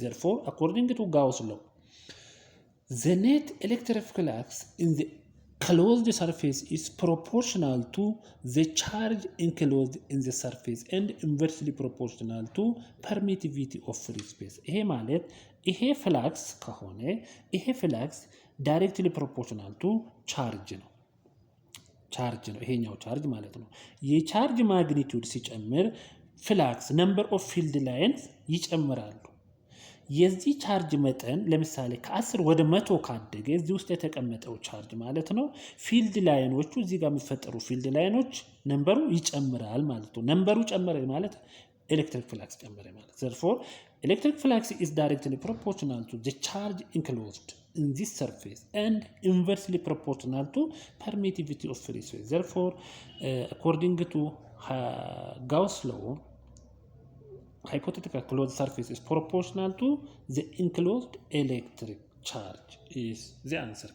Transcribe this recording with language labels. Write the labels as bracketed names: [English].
[English] Therefore, according to Gauss law, the net electric flux in the closed surface is proportional to the charge enclosed in the surface and inversely proportional to permittivity of free space. [Amharic] ይሄ ማለት ይሄ ፍላክስ ከሆነ ይሄ ፍላክስ [English] directly proportional to charge [Amharic] ነው። ቻርጅ ነው ይሄኛው ቻርጅ ማለት ነው። የቻርጅ ማግኒቲዩድ ሲጨምር ፍላክስ [English] number of field lines [Amharic] ይጨምራሉ። የዚህ ቻርጅ መጠን ለምሳሌ ከ10 ወደ 100 ካደገ እዚህ ውስጥ የተቀመጠው ቻርጅ ማለት ነው ፊልድ ላይኖቹ እዚህ ጋር የሚፈጠሩ ፊልድ ላይኖች ነምበሩ ይጨምራል ማለት ነው። ነምበሩ ጨመረ ማለት ኤሌክትሪክ ፍላክስ ጨመረ ማለት። [English] therefore electric flux is directly proportional to the charge enclosed in this surface and inversely proportional to permittivity of free space. Therefore according to Gauss law, hypothetical closed surface is proportional to the enclosed electric charge is the answer.